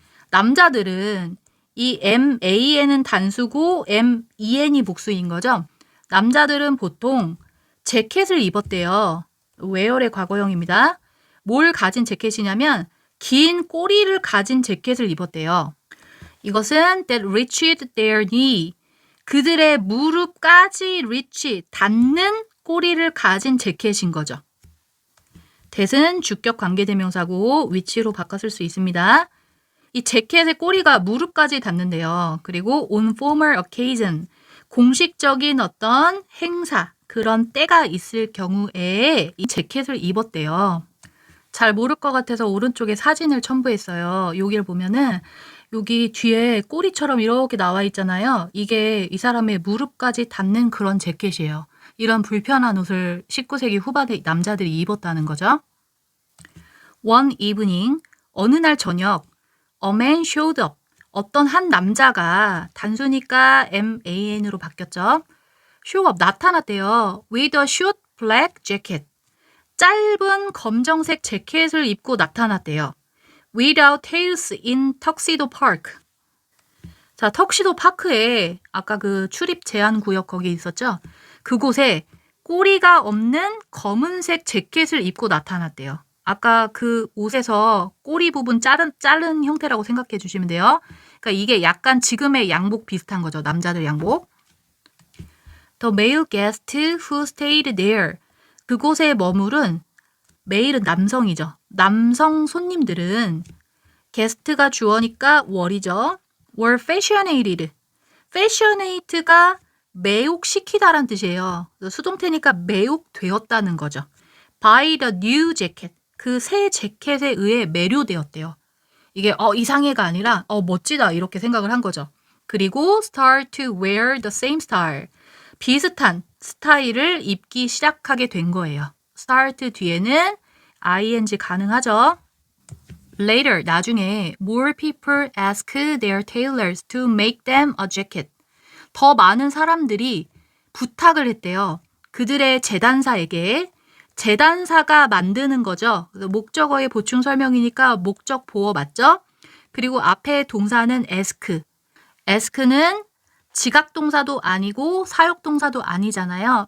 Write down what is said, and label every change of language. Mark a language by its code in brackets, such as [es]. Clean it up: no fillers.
[ko] 남자들은 이 man은 단수고 men이 복수인 거죠. 남자들은 보통 재킷을 입었대요. wear의 과거형입니다. 뭘 가진 재킷이냐면 긴 꼬리를 가진 재킷을 입었대요. [en] 이것은 that reached their knee. [ko] 그들의 무릎까지 reach, 닿는 꼬리를 가진 재킷인 거죠. that은 주격 관계대명사고 위치로 바꿔 쓸 수 있습니다. 이 재킷의 꼬리가 무릎까지 닿는데요. 그리고 [en] on formal occasion, [ko] 공식적인 어떤 행사, 그런 때가 있을 경우에 이 재킷을 입었대요. 잘 모를 것 같아서 오른쪽에 사진을 첨부했어요. 여기를 보면은 여기 뒤에 꼬리처럼 이렇게 나와 있잖아요. 이게 이 사람의 무릎까지 닿는 그런 재킷이에요. 이런 불편한 옷을 19세기 후반에 남자들이 입었다는 거죠. [en] One evening, [ko] 어느 날 저녁, [en] a man showed up. [ko] 어떤 한 남자가 단수니까 man으로 바뀌었죠. [en] show up, [ko] 나타났대요. [en] with a short black jacket. [ko] 짧은 검정색 재킷을 입고 나타났대요. [en] Without tails in Tuxedo Park. [ko] 자, 턱시도 파크에 아까 그 출입 제한 구역 거기 있었죠? 그곳에 꼬리가 없는 검은색 재킷을 입고 나타났대요. 아까 그 옷에서 꼬리 부분 자른 형태라고 생각해 주시면 돼요. 그러니까 이게 약간 지금의 양복 비슷한 거죠. 남자들 양복. [en] The male guest who stayed there. [ko] 그곳에 머무른 메일은 남성이죠. 남성 손님들은 게스트가 주어니까 월이죠. [en] were fashionated. [ko] fashionate가 매혹시키다란 뜻이에요. 수동태니까 매혹되었다는 거죠. [en] by the new jacket. [ko] 그 새 재킷에 의해 매료되었대요. 이게 이상해가 아니라 멋지다 이렇게 생각을 한 거죠. [en] 그리고 start to wear the same style. [ko] 비슷한 스타일을 입기 시작하게 된 거예요. start 뒤에는 ing 가능하죠. [en] Later, [ko] 나중에 [en] more people ask their tailors to make them a jacket. [ko] 더 많은 사람들이 부탁을 했대요. 그들의 재단사에게. 재단사가 만드는 거죠. 목적어의 보충 설명이니까 목적 보어 맞죠? 그리고 앞에 동사는 ask. ask는 지각동사도 아니고 사역동사도 아니잖아요.